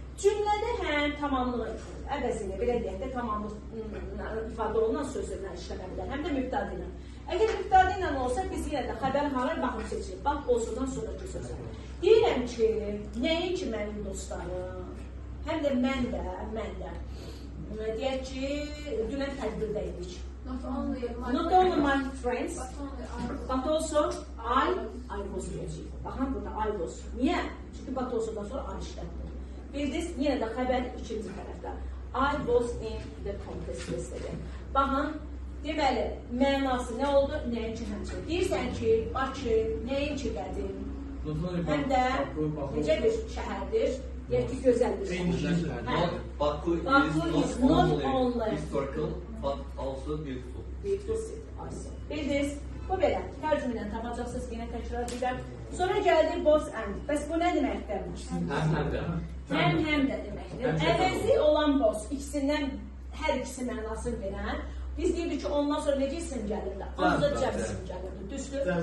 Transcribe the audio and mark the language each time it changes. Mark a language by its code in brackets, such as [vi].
[az] Cümlədə həm tamamlıq əvəzində, belə deyək də, tamamlıq ifadə olunan sözlərlə işləmə bilər, həm də mübtəda ilə. Əgər mübtəda ilə olsa, biz yenə də xəbər halar baxıb seçirik. Bax, olsundan sonraki sözlər. Deyirəm ki, nəinki mənim dostlarım, həm də mən də. Deyək ki, dünən tədbirdəydik. [en] Not only my friends, but also I was [az] deyəcəyik. Baxın, burada [en] I was. [az] Niyə? Çünki but alsodan sonra I işlətdir. Bildiniz, yenə də xəbər ikinci tərəfdə. [en] I was in the contest yesterday. [az] Baxın, deməli, mənası nə oldu? Nəinki həmçinin. Deyirsən ki, Bakı nəinki qədim, həm də necə bir şəhərdir, deyək ki, gözəl bir şəhər. [en] Baku is not only historical, but also beautiful. Beautiful city, also. [az] Bildiniz, bu belə. Tərcümə ilə tapacaqsınız, yenə təkrar edirəm. Sonra gəldi both and. Bəs bu nə deməkdir? Həm də deməkdir. Əvəzi olan both, ikisindən, hər ikisi mənasını verən. Biz deyirdik ki, ondan sonra necə isim gəlirlər? Ancaq cəm isim gəlirdir, düzdür?